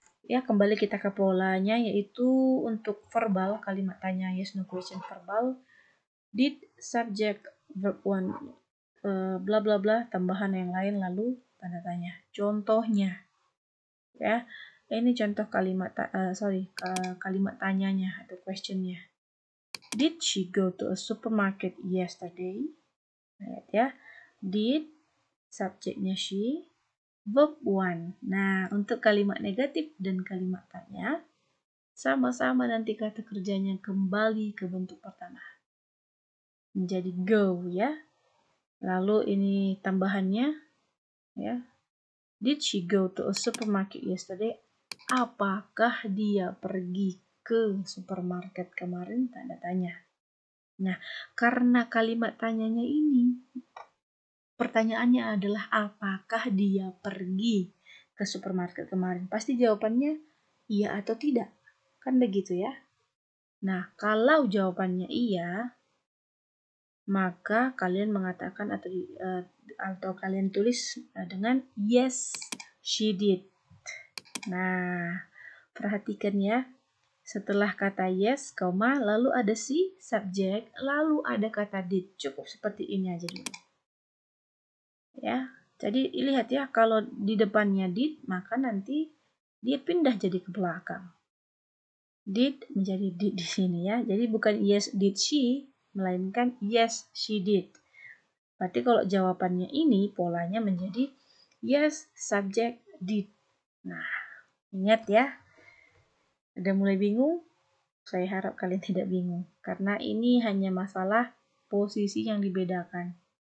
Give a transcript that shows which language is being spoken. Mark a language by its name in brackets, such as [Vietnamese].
[Indonesian] Ya, kembali kita ke polanya, yaitu untuk verbal, kalimat tanya yes no question verbal. Did, subject, verb one, bla bla bla, tambahan yang lain, lalu tanda tanya. Contohnya, ya, ini contoh kalimat tanyanya atau questionnya. [English] Did she go to a supermarket yesterday? [Indonesian] Lihat ya, did, subjeknya she, verb one. Nah, untuk kalimat negatif dan kalimat tanya, sama-sama nanti kata kerjanya kembali ke bentuk pertama. Menjadi go ya. Lalu ini tambahannya ya. [English] Did she go to a supermarket yesterday? [Indonesian] Apakah dia pergi ke supermarket kemarin? Tanda tanya. Nah, karena kalimat tanyanya ini, pertanyaannya adalah apakah dia pergi ke supermarket kemarin? Pasti jawabannya iya atau tidak. Kan begitu ya. Nah, kalau jawabannya iya, maka kalian mengatakan atau kalian tulis dengan [English] yes, she did. [Indonesian] Nah, perhatikan ya. Setelah kata yes, lalu ada si subjek, lalu ada kata did. Cukup seperti ini aja dulu. Ya. Jadi lihat ya, kalau di depannya did, maka nanti dia pindah jadi ke belakang. Did menjadi did di sini ya. Jadi bukan [English] yes did she, [Indonesian] melainkan [English] yes she did. [Indonesian] Berarti kalau jawabannya ini polanya menjadi [English] yes subject did. [Indonesian] Nah, ingat ya. Udah mulai bingung? Saya harap kalian tidak bingung karena ini hanya masalah posisi yang dibedakan.